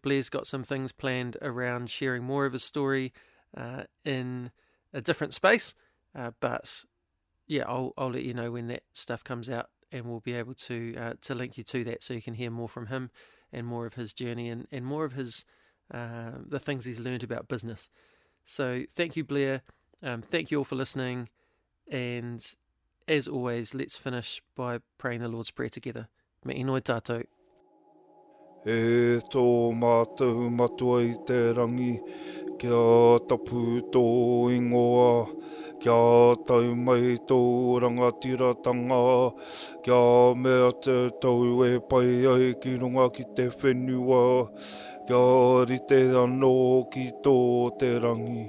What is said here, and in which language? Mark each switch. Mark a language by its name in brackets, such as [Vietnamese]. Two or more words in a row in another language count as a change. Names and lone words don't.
[English] Blair's got some things planned around sharing more of his story in a different space, but I'll let you know when that stuff comes out, and we'll be able to link you to that so you can hear more from him and more of his journey and more of his the things he's learned about business. So thank you, Blair. Thank you all for listening, and as always, let's finish by praying the Lord's Prayer together. [Māori] Me inoi tātou. E tō mātou matua I te rangi, kia tapu tō ingoa, kia tau mai tō rangatiratanga, kia mea te tau e pai ai ki runga ki te whenua, kia rite anō ki tō te rangi.